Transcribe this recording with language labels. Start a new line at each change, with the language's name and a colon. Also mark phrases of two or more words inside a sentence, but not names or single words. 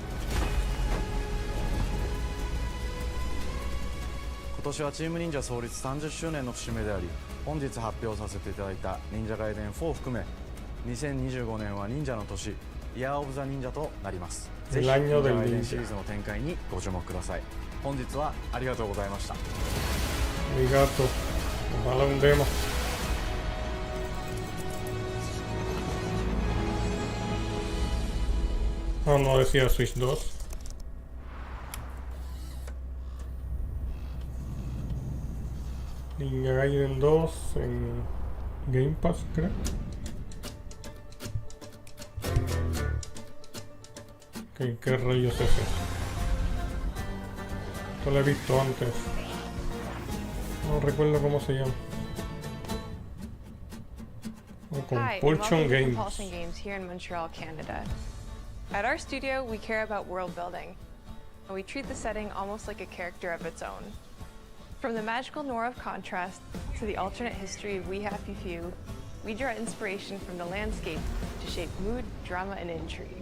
Japanese: 今年はチーム忍者創立30周年の節目であり、本日発表させていただいた忍者ガイデン4を含め2025年は忍者の年、イヤーオブザ忍者となります。ぜひ忍者ガイデンシリーズの展開にご注目ください。本日はありがとうございました。 Arigato.
Spanish: Ojalá un demo. No, no decía Switch 2. Ninja Gaiden 2 en Game Pass, creo. ¿Qué rayos es eso? Esto lo he visto antes. No recuerdo cómo se llama.
English: Hi, and welcome to Compulsion Games here in Montreal, Canada. At our studio, we care about world building, and we treat the setting almost like a character of its own. From the magical noir of contrast to the alternate history of We Happy Few, we draw inspiration from the landscape to shape mood, drama, and intrigue.